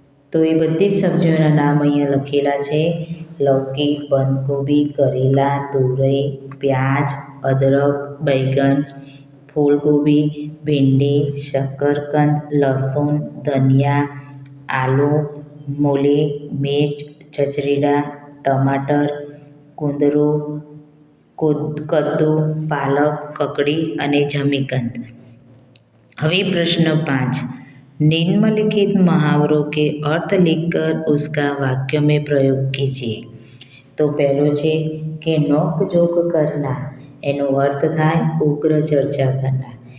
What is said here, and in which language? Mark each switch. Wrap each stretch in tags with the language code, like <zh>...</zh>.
<gu>તો એ બધી જ સબ્જીઓના નામ અહીંયા લખેલા છે. લૌકી, બંધગોભી, કરેલા, તુરઈ, પ્યાજ, અદરક, બેંગન, ફૂલગોભી, ભીંડી, શકરકંદ, લસણ, ધનિયા, આલુ, મૂલી, મિર્ચ, ચચરીડા, ટમાટર, કુંદરું, કદ્દુ, પાલક, કકડી અને જમીકંદ. હવે પ્રશ્ન 5.</gu> <hi>निम्नलिखित मुहावरों के अर्थ लिखकर उसका वाक्य में प्रयोग कीजिए.</hi> <gu>તો પહેલો છે કે નોકઝોક કરના, એનો અર્થ થાય ઉગ્ર ચર્ચા કરનાર.</gu>